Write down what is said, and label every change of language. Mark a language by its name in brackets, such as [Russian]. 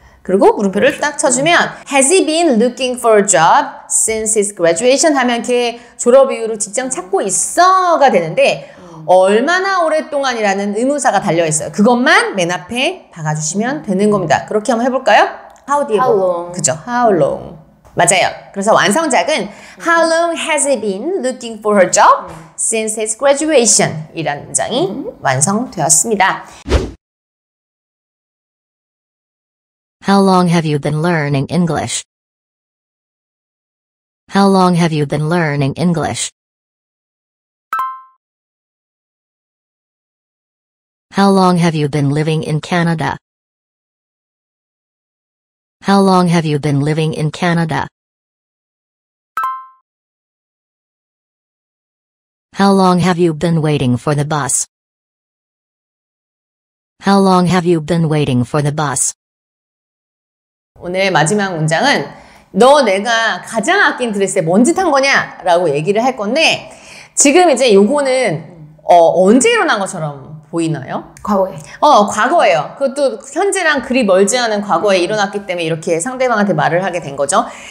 [Korean] 그리고 물음표를 딱 쳐주면 [English] Has he been looking for a job since his graduation? [Korean] 하면 걔 졸업 이후로 직장 찾고 있어가 되는데 얼마나 오랫동안이라는 의문사가 달려있어요. 그것만 맨 앞에 박아주시면 되는 겁니다. 그렇게 한번 해볼까요? How [English] long? [Korean] 그죠? [English] How long? [Korean] 맞아요. 그래서 완성작은 [English] How long has he been looking for her job since his graduation? [Korean] 이라는 문장이 완성되었습니다. [English] How long have you been learning English? How long have you been learning English? How long have you been living in Canada? How long have you been living in Canada? How long have you been waiting for the bus? How long have you been waiting for the bus? [Korean] 오늘 마지막 문장은 너 내가 가장 아낀 드레스에 뭔 짓 한 거냐? 라고 얘기를 할 건데 지금 이제 요거는 언제 일어난 것처럼 보이나요? 과거에. 과거예요. 그것도 현재랑 그리 멀지 않은 과거에 일어났기 때문에 이렇게 상대방한테 말을 하게 된 거죠.